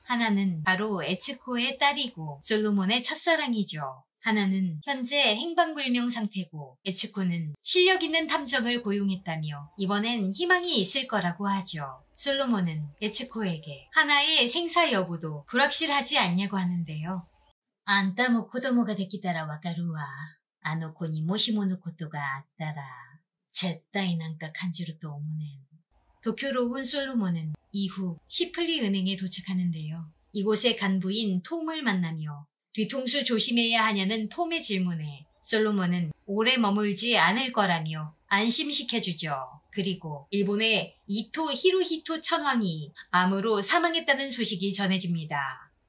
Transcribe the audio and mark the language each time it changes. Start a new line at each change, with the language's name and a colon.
Korean: 하나는 바로 에츠코의 딸이고 솔로몬의 첫사랑이죠. 하나는 현재 행방불명 상태고 에츠코는 실력 있는 탐정을 고용했다며 이번엔 희망이 있을 거라고 하죠. 솔로몬은 에츠코에게 하나의 생사 여부도 불확실하지 않냐고 하는데요.
Japanese: あんたも子供ができたらわかるわ。あの子にもしものことがあったら絶対なんか感じると思うねん.
Korean: 도쿄로 온 솔로몬은 이후 시플리 은행에 도착하는데요. 이곳의 간부인 톰을 만나며 뒤통수 조심해야 하냐는 톰의 질문에 솔로몬은 오래 머물지 않을 거라며 안심시켜주죠. 그리고 일본의 이토 히로히토 천황이 암으로 사망했다는 소식이 전해집니다.